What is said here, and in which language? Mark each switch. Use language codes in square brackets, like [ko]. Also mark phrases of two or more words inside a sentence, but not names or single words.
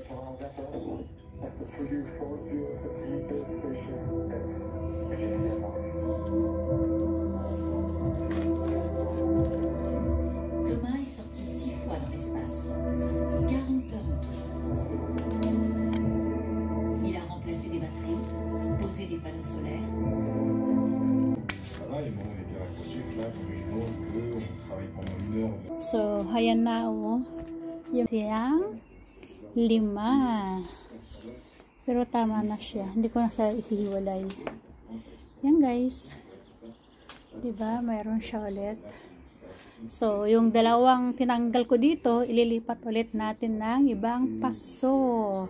[fr] Thomas est sorti 6 fois dans l'espace, 40 heures en tout. Il a remplacé des batteries, posé des panneaux solaires. Ça va, et bon, on est bien accroché, là, on est on travaille pendant 1 heure. [tl] So, ayan na oh. Yung siyang 5. Pero tama na siya. Hindi ko na siya ihiwalay. Yan guys. Diba? Mayroon siya ulit. So, yung dalawang tinanggal ko dito, ililipat ulit natin ng ibang paso.